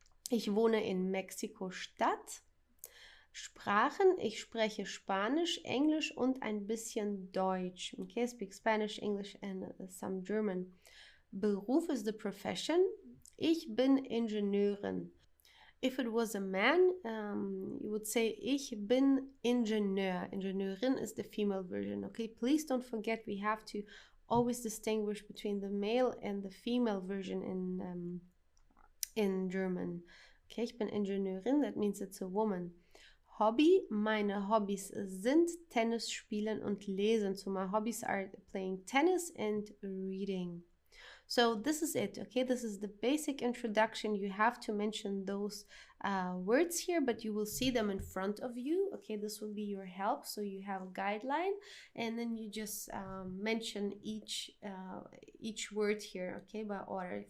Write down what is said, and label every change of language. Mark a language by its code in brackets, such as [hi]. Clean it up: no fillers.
[de] Ich wohne in Mexiko-Stadt. Sprachen, ich spreche Spanisch, Englisch und ein bisschen Deutsch. [en] Okay, I speak Spanish, English and some German. Beruf is the profession. [de] Ich bin Ingenieurin. [en] If it was a man, you would say [de] ich bin Ingenieur. [en] Ingenieurin is the female version. Okay, please don't forget we have to always distinguish between the male and the female version in German. Okay, [de] ich bin Ingenieurin, [en] that means it's a woman. [de] Hobby, meine Hobbys sind Tennis spielen und lesen. [en] So my hobbies are playing tennis and reading. So this is it, okay? This is the basic introduction. You have to mention those words here, but you will see them in front of you, okay? This will be your help, so you have a guideline, and then you just mention each word here, okay, by order.